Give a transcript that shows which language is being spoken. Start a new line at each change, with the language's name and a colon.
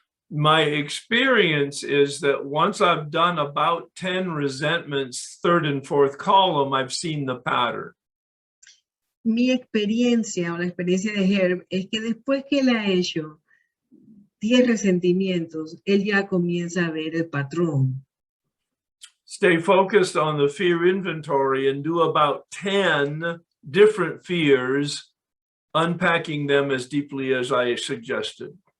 English: My experience is that once I've done about 10 resentments, third and fourth column, I've seen the pattern.
Spanish: Mi experiencia o la experiencia de Herb es que después que él ha hecho 10 resentimientos, él ya comienza a ver el patrón.
English: Stay focused on the fear inventory and do about 10 different fears, unpacking them as deeply as I suggested.